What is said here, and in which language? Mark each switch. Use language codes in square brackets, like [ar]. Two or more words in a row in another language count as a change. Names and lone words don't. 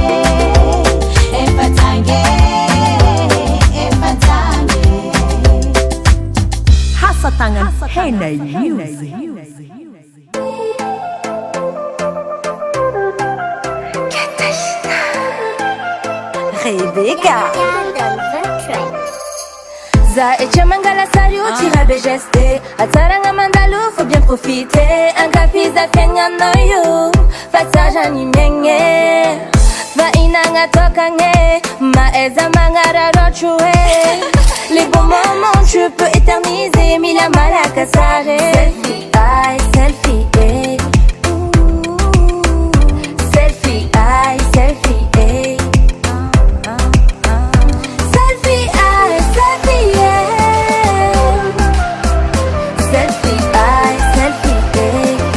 [mg] Hasatangan Henay Music. Rebecca za etia mangala sary io tsy rabe geste, atsaragna mandalo [fr] faut bien profiter. [mg] Ankafiza fiaignanao io fa tsarany miaigny, fa inagna tokagny maeza magnararotro hoe. [fr] Les bons moments je peux éterniser, [mg] mila malaka sare. [fr] Selfie, aïe, selfie, eh. Selfie, aïe, selfie, eh. Selfie, aïe, selfie, eh. Selfie, aïe, selfie, eh.